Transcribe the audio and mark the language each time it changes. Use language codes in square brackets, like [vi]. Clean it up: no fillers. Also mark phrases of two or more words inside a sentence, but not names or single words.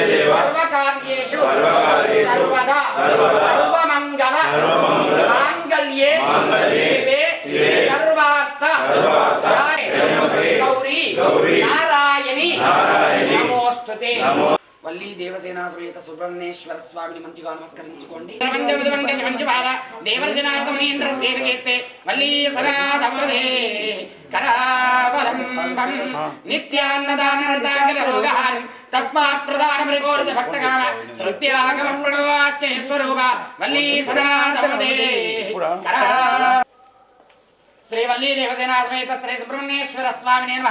[sa] सर्वकार्येषु सर्वदा सर्वमङ्गल माङ्गल्ये शिवे सर्वार्थ गौरी नारायणी नमोस्तुते [te] వల్లి దేవసేనా సమేత సుబ్రహ్మణ్యేశ్వర స్వామిని మంచిగా నమస్కరించుకోండి. [sa] తస్మాత్ ప్రధాన పరిపూర్ణ భక్తకామ శ్రుత్యాగమ ప్రణవాశ్చయ స్వరూప వల్లి సనాతనదే శ్రీ వల్లి దేవసేనా సమేత శ్రీ సుబ్రహ్మణ్యేశ్వర స్వామినే నమః.